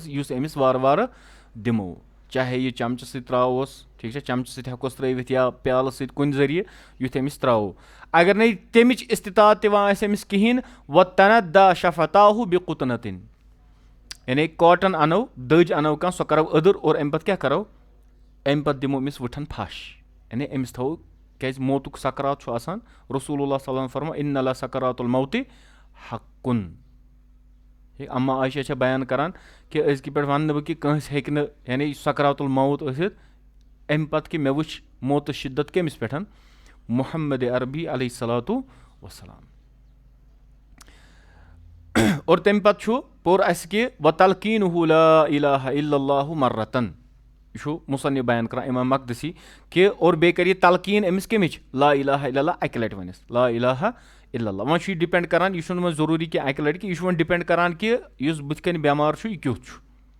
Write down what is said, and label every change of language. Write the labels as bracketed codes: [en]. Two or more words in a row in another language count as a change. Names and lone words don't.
[ks] یُس أمِس وارٕ وارٕ دِمو چاہے یہِ چمچہٕ سۭتۍ تراووس ٹھیٖک چھا چمچہٕ سۭتۍ ہٮ۪کوس ترٲوِتھ یا پیالہٕ سۭتۍ کُنہِ ذٔریعہٕ یُتھ أمِس تراوو اگر نہٕ تمِچ استطاعت تِوان آسہِ أمِس کِہیٖنۍ [ar] وَتَنَدَّا شَفَتَاہُ بِقُطنَتِن [ks] یعنی کاٹن اَنو دٔج اَنو کانٛہہ سۄ کرو أدٕر اور اَمہِ پتہٕ کیاہ کرو اَمہِ پتہٕ دِمو أمِس وٕٹھن پھش یعنی أمِس تھاوو کیازِ موتُک سکرات چھُ آسان [ar] رسول اللہ صلی اللہ علیہ وسلم [ks] فرمو [ar] اِنَّ اللہ سکرات الموتِ حقُن [ks] اما عایشہ چھےٚ بیان کران کہِ أزکہِ پٮ۪ٹھ وَنہٕ نہٕ بہٕ کہِ کٲنٛسہِ ہیٚکہِ نہٕ یعنی [ar] سکرات الموت [ks] ٲسِتھ اَمہِ پتہٕ کہِ مےٚ وٕچھ موتہٕ شِدت کٔمِس پٮ۪ٹھ محمد عربی [ar] علیہ صلاتُ وسلام [ks] اور تمہِ پتہٕ چھُ پوٚر اَسہِ کہِ [ar] وَتَلقیٖنُہُ لا اِلہَ اِلَّا اللہُ مَرَّتن [ks] یہِ چھُ مُصنِف بیان کران اِمام مقدسی کہِ اور بیٚیہِ کَرِ یہِ تلقیٖن أمِس کَمِچ [ar] لا اِلہَ اِلَّا اللہ [ks] اَکہِ لٹہِ وَنٮ۪س [ar] لا اِلہَ اِلَّا اللہ [ks] وۄنۍ چھُ یہِ ڈِپٮ۪نٛڈ کران یہِ چھُنہٕ وۄنۍ ضروٗری کہِ اَکہِ لٹہِ کہِ یہِ چھُ وۄنۍ ڈِپٮ۪نٛڈ کران کہِ یُس بٕتھِ کَنۍ بٮ۪مار چھُ یہِ کیُتھ چھُ